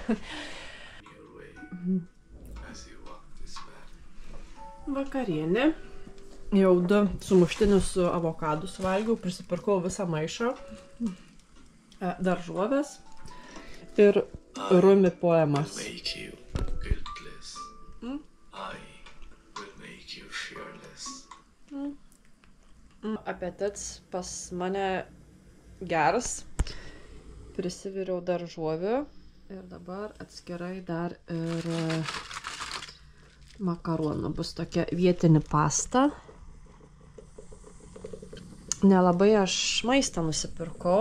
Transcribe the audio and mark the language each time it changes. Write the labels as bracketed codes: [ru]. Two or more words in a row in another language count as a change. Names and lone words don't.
[lt] Vakarienė. Jau 2 sumuštinius su avokadu suvalgiau, prisipirkau visą maišą. Daržovės. Ir Rumi poemas. [en] Make you guiltless. I will make you fearless. [lt] Apetitas pas mane geras. Prisiviriau daržovių. Ir dabar atskirai dar ir makaronų. Bus tokia vietinė pasta. Nelabai aš maistą nusipirkau.